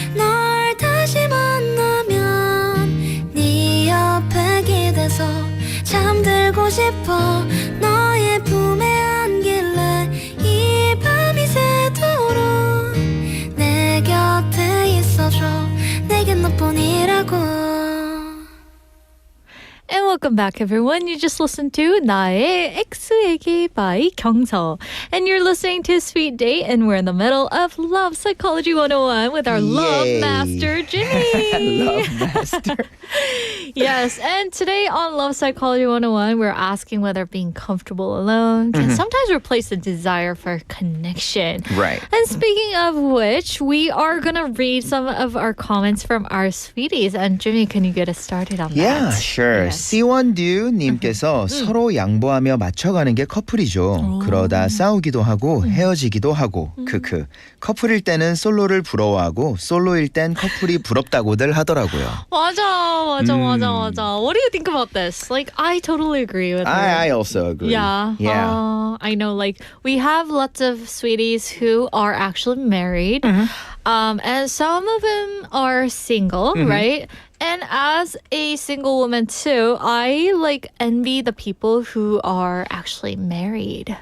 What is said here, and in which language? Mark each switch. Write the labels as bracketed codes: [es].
[ko] 널 다시 만나면 네 옆에 기대서 잠들고 싶어. 너의 품에 안길래 이 밤이 새도록 내 곁에 있어줘. 내겐 너뿐이라고. [en] And welcome back, everyone. You just listened to 나의 X에게 by 경서. And you're listening to Sweet Date, and we're in the middle of Love Psychology 101 with our love Yay. master, Jimmy. Love master. Yes, and today on Love Psychology 101, we're asking whether being comfortable alone can sometimes replace the desire for connection. Right. And speaking of which, we are going to read some of our comments from our sweeties. And Jimmy, can you get us started on that? Yeah, sure. Yes. [ko] C1Du님께서 서로 양보하며 맞춰가는 게 커플이죠. 그러다 싸우기도 하고 헤어지기도 하고. 크크. 커플일 때는 솔로를 부러워하고 솔로일 땐 커플이 부럽다고들 하더라고요. 맞아. [en] What do you think about this? Like, I totally agree with her. I also agree. Yeah. I know, like, we have lots of sweeties who are actually married. And some of them are single, right? And as a single woman too, I like envy the people who are actually married.